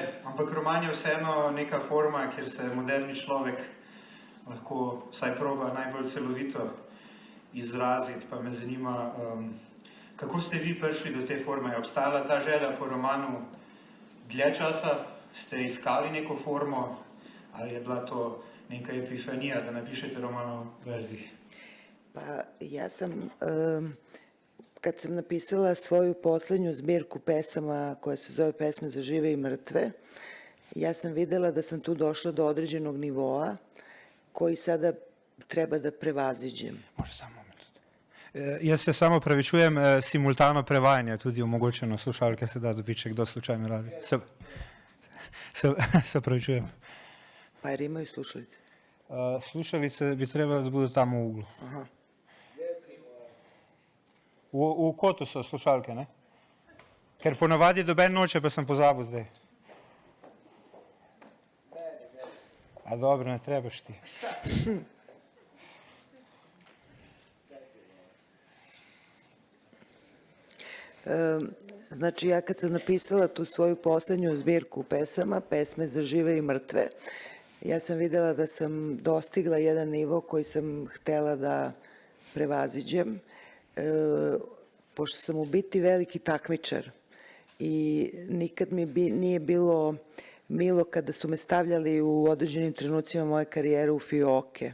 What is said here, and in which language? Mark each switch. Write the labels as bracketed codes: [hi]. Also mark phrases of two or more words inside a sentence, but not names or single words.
[sl] Ampak roman je vseeno neka forma, kjer se moderni človek lahko vsaj proba najbolj celovito izraziti. Pa me zanima, kako ste vi prišli do te forme? Je obstajala ta želja po romanu dlje časa? Ste iskali neko formo ali je bila to neka epifanija, da napišete roman o verzih? [sr] Pa ja sam, kad sam napisala svoju poslednju zbirku pesama koja se zove Pesme za žive i mrtve, ja sam videla da sam tu došla do određenog nivoa koji sada treba da prevaziđem. Može samo moment. [sl] Jaz se samo pravičujem, simultano prevajanje je tudi omogočeno, slušalke se da dobiti, če kdo slučajno radi. Se pravičujem. [sr] Pa jer imaju slušalice? Slušalice bi trebalo da budu tamo u uglu. Aha. [sl] U kotu so slušalke, ne? Ker ponavadi doben noče, pa sem pozabil zdaj. [sr] A dobro, ne trebaš ti. Znači, ja kad sam napisala tu svoju poslednju zbirku pesama, Pesme za žive i mrtve, ja sam videla da sam dostigla jedan nivo koji sam htela da prevaziđem, pošto sam u biti veliki takmičar i nikad mi nije bilo milo kada su me stavljali u određenim trenucima moje karijere u fioke.